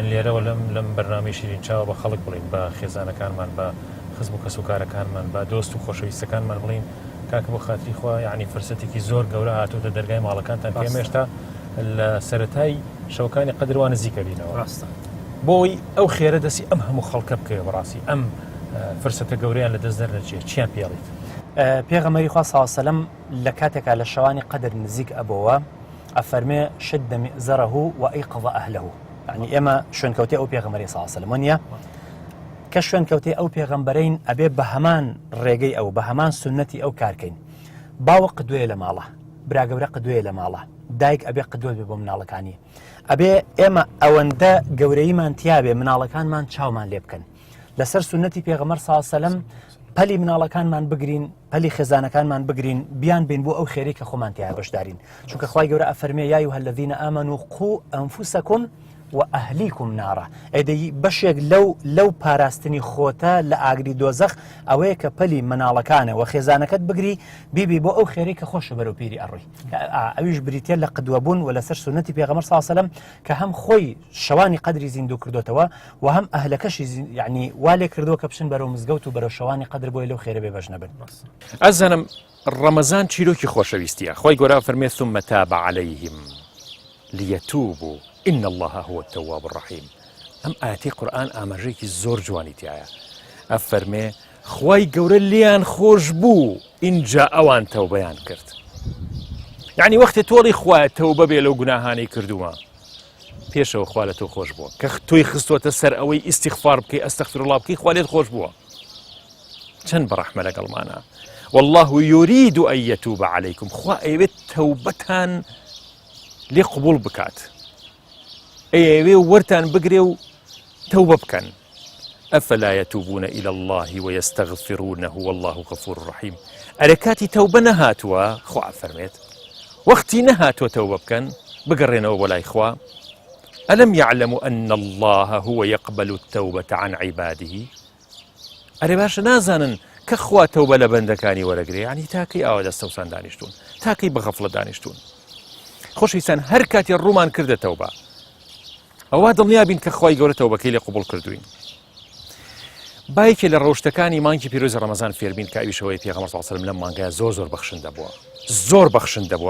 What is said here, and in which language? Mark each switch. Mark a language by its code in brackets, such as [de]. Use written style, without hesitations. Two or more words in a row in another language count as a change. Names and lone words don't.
[ckb] لێرەوە لەم بەرنامەی شیرین چاوە بە خەڵک بڵین بە خێزانەکانمان بە خزم و کەسوکارەکانمان بە دۆست و خۆشەویستەکانمان بڵین کاکە بۆ خاتری خوا یعنی فرسەتێکی زۆر گەورە هاتووتە دەرگای ماڵەکانتان پێم هێشتا لە سەرەتای شەوەکانی قەدروانە زیکە بینەوە ڕاستە بۆی ئەو خێرە دەستی ئەم هەموو خەڵکە بکەوە بەڕاستی ئەم فرسەتە گەوریان لە دەست دەرنەچێت چیان پێڵیت پێغەمبەری خوا [ar] سەڵ سەلەم [ckb] لە کاتێکا لە شەوانی قەدر نزیک ئەبەوە ئەفەرمێ [ar] شد مئزره وأيقظ أهله، [ckb] يعني ئێمە شوێنکەوتەی ئەو پێغەمبەری [ar] صلی الله علیه وسلم [ckb] وانە کە شوێنکەوتەی ئەو پێغەمبەرین ئەبێ بە هەمان ڕێگەی ئەو بە هەمان سنەتی ئەو کارکەین. باوە قدوێ لە ماڵە، براگەورە قدوێ لە ماڵە، دایک ئەبێ قدوێ بێ بۆ مناڵەکانی، ئەبێ ئێمە ئەوەندە گەورەیمان تیابێ مناڵەکانمان چاومان لێ بکەن لەسەر سنەتی پێغەمبەر [ar] صلی الله علیه وسلم، [ckb] پەلی مناڵەکانمان بگرین، پەلی خێزانەکانمان بگرین، بیان بین بۆ ئەو خێری کە خۆمان تیا بەشدارین. چونکە خوای گەورە ئەفەرمێ [ar] یا ئەیها الذین آمنوا قوا أنفسکم وأهلیکم نارا، [ckb] ئەدەی بەشێک لەو پاراستنی خۆتە لە ئاگری دۆزەخ ئەوەیە کە پەلی مناڵەکانە و خێزانەکەت بگری بیبی بۆ ئەو خێری کە خۆشە بەرەو پیری ئەڕووی. ئەویش بریتە لە قدوەبوون و لەسەر سنەتی پێغەمبەر [ar] صلی الله علیه وسلم [ckb] کە هەم خۆی شەوانی قەدری زیندوو کردوتەوە و هەم ئەهلەکەشی یعنی والێ کردووە کە بچن بەرەو مزگەوت و بەرەو شەوانی قەدر بۆی لەو خێرە بێ بەش نەبن. ئەزانم ڕەمەزان چیرۆکی خۆشەویستیە. خۆی گەورە فەرمێ [ar] ثم تاب عليهم ليتوبوا إن الله هو التواب الرحيم. [ckb] ئەم ئاەتی قورئان ئاماژەیەکی زۆر جوانی تایە. ئەفەرمێ خوای گەورە لیان خۆش بوو ئینجا ئەوان تەوبەیان کرد. یعنی وەختێ تۆڵی خوایە تەوبە بێ لەو گوناهانەی کردووە پێشەوە خوا لە تۆ خۆش بووە کە تۆی خستوەتە سەر ئەوەی ئیستیغفار بکەی ئەستەغفیرڵڵاه بکەی خوا لێت خۆش بووە. چەند بەڕەحمە لەگەڵمانە. [ar] والله يريد أن يتوب عليكم، [ckb] خوا ئەوێت تەوبەتان لێ قبول بکات، ئەوێ وەرتان بگرێ و تەوبە بکەن. [ar] ئەفەلا يتوبون إلى الله ويستغفرونه والله غفور رحيم. [ckb] ئەرە کاتی تەوبە نەهاتووە، خوا فەرمێت وەختی نەهاتووە تەوبە بکەن بگەڕێنەوە بۆ لای خوا. [ar] ألم يعلموا أن الله هو يقبل التوبة عن عباده. [ckb] ئەرێ باشە نازانن کە خوا تەوبە لە بەندەکانی وەرەگرێ، یعنی تاکەی ئاوا دەستەوسان دانیشتون، تاکەی بەغەفڵە دانیشتون. خۆشەویستان هەر کاتی ڕوومان کردە تەوبە ئەوە دڵنیا بین کە خوای گەورە تەوبەکەی لێ قبول کردوین. بایەکێ لە ڕەوشتەکانی مانگی پیرۆزی ڕەمەزان فێربین کە ئەویشەوەی پێغەمبەر [ar] صلی الله علیه وسلم [ckb] لەم مانگایە زۆر بەخشندە بووە، زۆر بەخشندە بووە.